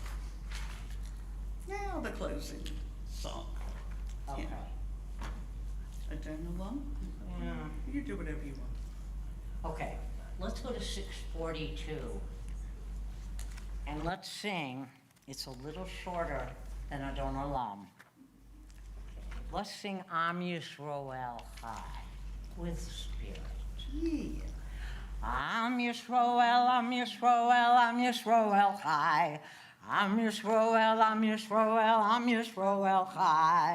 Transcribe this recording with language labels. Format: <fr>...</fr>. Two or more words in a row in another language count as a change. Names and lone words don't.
<en>Now the closing song. Okay. Adonai, Yeah. you do whatever you want. Okay, let's go to 642. And let's sing, it's a little shorter than Adon Olam. Let's sing Am Yisroel Chai with spirit. Yeah.</en> <he>עם ישראל, עם ישראל, עם ישראל חי. עם ישראל, עם ישראל, עם ישראל חי.</he>